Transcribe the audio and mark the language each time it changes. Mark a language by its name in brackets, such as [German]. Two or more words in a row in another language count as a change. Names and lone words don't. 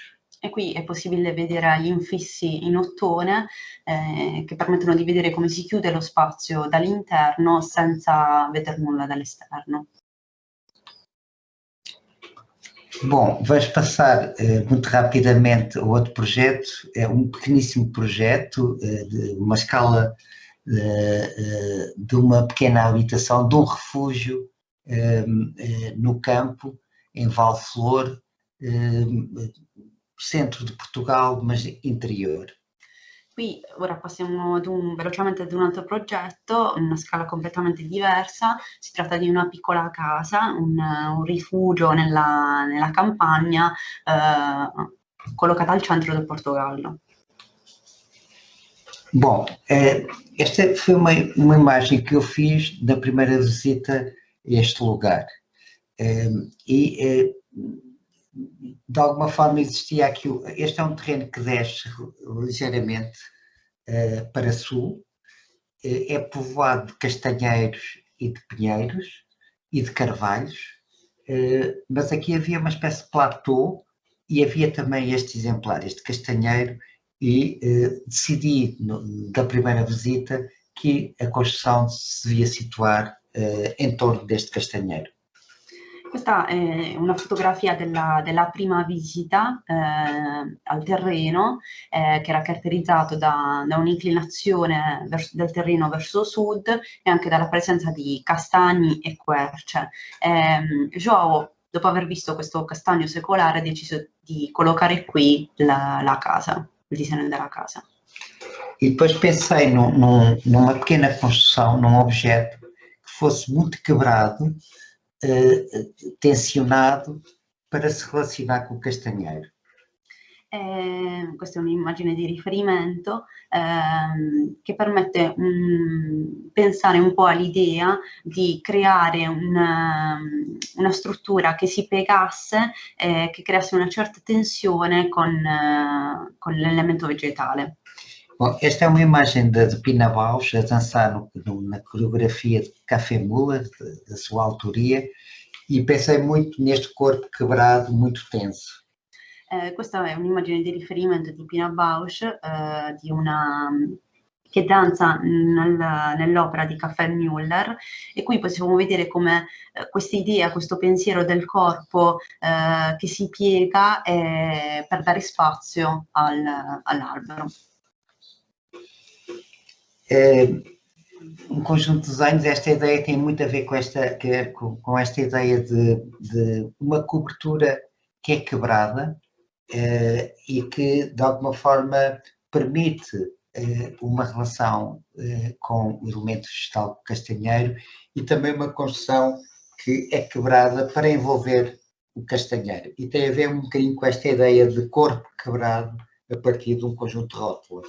[Italian] E qui è possibile vedere gli infissi in ottone che permettono di vedere come si chiude lo spazio dall'interno senza vedere nulla dall'esterno. [Portuguese] Bom, vamos passar muito rapidamente ao outro projeto. É um pequeníssimo projeto de uma escala de uma pequena habitação, de um refúgio no campo, em Valflor, centro de Portugal, mas interior. [Italian] Qui ora passiamo velocemente ad un altro progetto, una scala completamente diversa. Si tratta di una piccola casa, un rifugio nella campagna collocata al centro del Portogallo. [Portuguese] Bom, esta foi uma imagem que eu fiz na primeira visita a este lugar. De alguma forma existia aqui, este é um terreno que desce ligeiramente para sul, é povoado de castanheiros e de pinheiros e de carvalhos, mas aqui havia uma espécie de platô e havia também este exemplar, este castanheiro, e decidi da primeira visita que a construção se devia situar em torno deste castanheiro. [Italian] Questa è una fotografia della prima visita al terreno che era caratterizzato da un'inclinazione del terreno verso sud e anche dalla presenza di castagni e querce. João, dopo aver visto questo castagno secolare, ha deciso di collocare qui la casa, il disegno della casa. [Portuguese] E depois pensei numa pequena construção, num objeto que fosse muito quebrado, tensionado para se relacionar com o castanheiro. [Italian] Questa è un'immagine di riferimento che permette pensare un po' all'idea di creare una struttura che si piegasse e che creasse una certa tensione con l'elemento vegetale. [Portuguese] Bom, esta é uma imagem de Pina Bausch a dançar na coreografia de Café Muller, da sua autoria, e pensei muito neste corpo quebrado, muito tenso. [Italian] Questa è un'immagine di riferimento di Pina Bausch, che danza nell'opera di Café Muller, e qui possiamo vedere come questa idea, questo pensiero del corpo che si piega per dare spazio all'albero. [Portuguese] Um conjunto de desenhos, esta ideia tem muito a ver com esta ideia de uma cobertura que é quebrada e que de alguma forma permite uma relação com o elemento vegetal castanheiro e também uma construção que é quebrada para envolver o castanheiro, e tem a ver um bocadinho com esta ideia de corpo quebrado a partir de um conjunto de rótulos.